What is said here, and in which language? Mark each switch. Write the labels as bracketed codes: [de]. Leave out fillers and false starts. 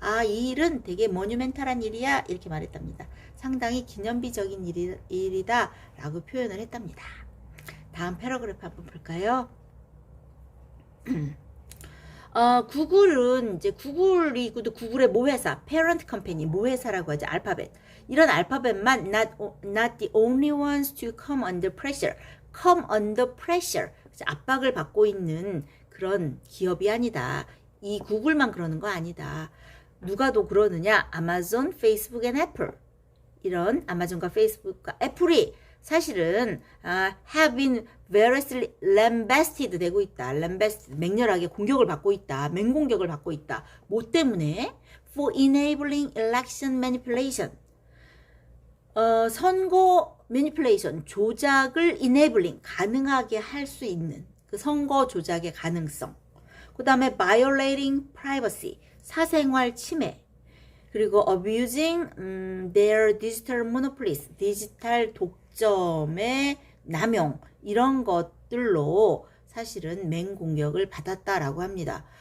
[ko] 이 일은 되게 모뉴멘탈한 일이야, 이렇게 말했답니다. 상당히 기념비적인 일이다 라고 표현을 했답니다. 다음 패러그래프 한번 볼까요? 구글은 이제 구글이고도 구글의 모회사, parent company, 모회사라고 하죠. 알파벳. 이런 알파벳만 [en] not the only ones to come under pressure. come under pressure. [ko] 압박을 받고 있는 그런 기업이 아니다. 이 구글만 그러는 거 아니다. 누가 더 그러느냐? 아마존, 페이스북 앤 애플. 이런 아마존과 페이스북과 애플이 사실은 [en] have been variously lambasted [ko] 되고 있다. lambasted, 맹렬하게 공격을 받고 있다. 맹공격을 받고 있다. 뭐 때문에? [en] for enabling election manipulation. [ko] 선거 매니플레이션, 조작을 enabling, 가능하게 할 수 있는 그 선거 조작의 가능성. 그 다음에 [en] violating privacy, [ko] 사생활 침해. 그리고 [en] abusing their digital monopolies, [ko] 디지털 독점의 남용, 이런 것들로 사실은 맹공격을 받았다라고 합니다.